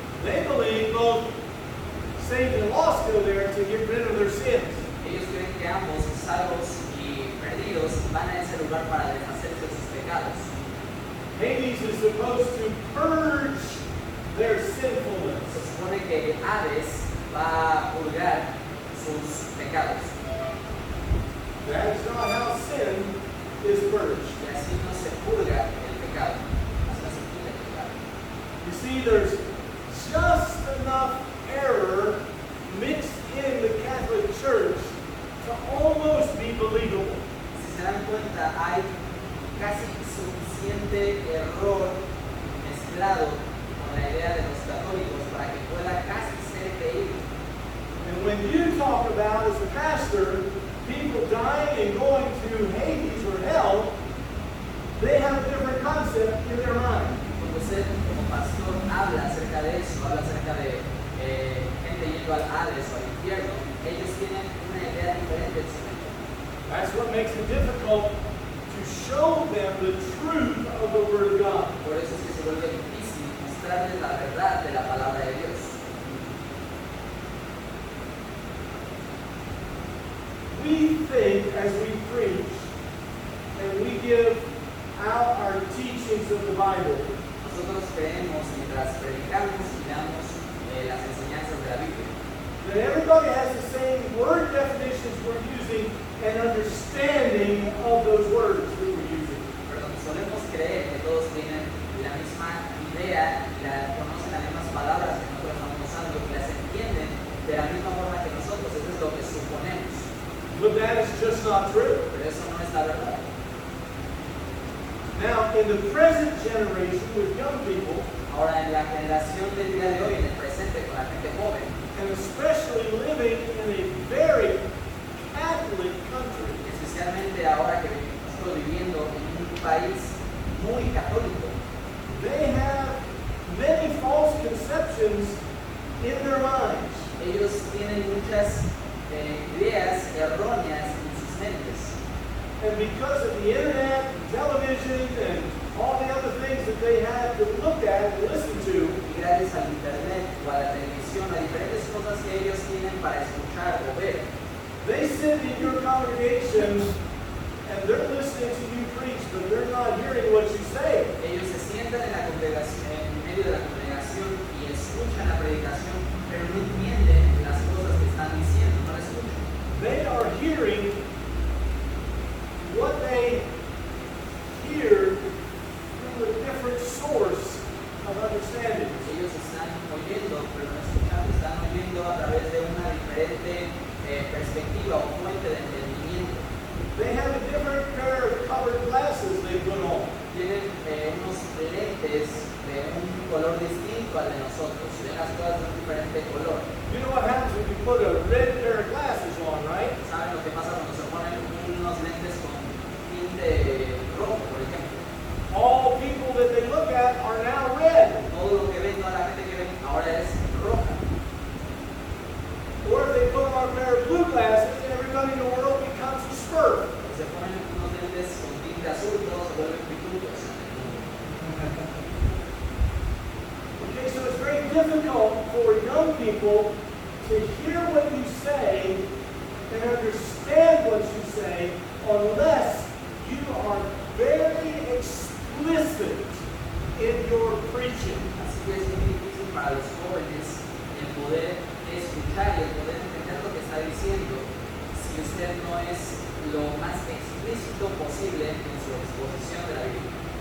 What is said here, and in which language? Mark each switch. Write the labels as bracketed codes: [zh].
[en] They believe both saved and lost go there to get rid of their sins. [es] Ellos creen que ambos, salvos y perdidos, van a ese lugar para deshacerse de sus pecados. [en] Hades is supposed to purge their [es] Se [en] sinfulness. [es] supone que Hades va a purgar sus pecados. [en] That's not how sin is purged. [es] Y así no se purga el pecado. Así no se purga el pecado. [en] You see, there's just enough error mixed in the Catholic Church to almost be believable. [es] Si se dan cuenta, hay casi suficiente error mezclado con la idea de los católicos para que pueda casi ser creíble. [en] And when you talk about, as a pastor, people dying and going to Hades or hell, they have a different concept in their mind. [es] Cuando usted como pastor habla acerca de eso, habla acerca de gente yendo al Hades o al infierno, ellos tienen una idea diferente de su mente. [en] That's what makes it difficult to show them the truth of the Word of God. [es] Por eso es que se vuelve difícil mostrarles la verdad de la palabra de Dios. [en] We think as we preach and we give out our teachings of the Bible, [es] Nosotros creemos mientras predicamos y damos las enseñanzas de la Biblia, [en] that everybody has the same word definitions we're using and understanding of those words that we're using. [es] pero solemos creer que todos tienen la misma idea, conocen las mismas palabras que nosotros estamos usando, que las entienden de la misma forma que nosotros. Eso es lo que suponemos, [en] But that is just not true. [es] pero eso no es la verdad. [en] Now, in the present generation with young people, [es] Ahora, en la generación del día de hoy, en el presente, con la gente joven, [en] and especially living in a very Catholic country, [es] especialmente ahora que estoy viviendo en un país muy católico, [en] they have many false conceptions in their minds. [es] ellos tienen muchas ideas erróneas en sus mentes. [en] And because of the internet, and television, and all the other things that they have to look at and listen to, [es] Y gracias al internet o a la televisión, a diferentes cosas que ellos tienen para escuchar o ver, [en] they sit in your congregation and they're listening to you preach, but they're not hearing what you say. [es] ellos se sientan en la congregación, en medio de la congregación y escuchan la predicación, pero no entienden las cosas que están diciendo, no las escuchan. [en] They are hearing what they hear through a different source of understanding. [es] Ellos están oyendo, pero no escuchando, están oyendo a través de una diferente perspectiva o fuente de entendimiento. [en] They have a different pair of colored glasses they put on. [es] Tienen unos lentes de un color distinto al de nosotros, ven las cosas de un diferente color. [en] You know what happens when you put a red pair of glasses on, right? [es] ¿Saben lo que pasa cuando se ponen unos lentes con tinte rojo, por ejemplo? [en] All people that they look at are now red. [es] Todo lo que ven, toda la gente que ven, ahora es roja. [en] Or if they put on a pair of blue glasses, everybody in the world becomes a Smurf. [es] O se ponen unos lentes con tinte azul, todos se vuelven pitutos. [en] Okay, so it's very difficult for young people to hear what you say and understand what you say unless you are very explicit in your preaching. [es] Así que es muy difícil para los jóvenes el poder escuchar y el poder entender lo que está diciendo si usted no es lo más explícito posible en su exposición de la Biblia.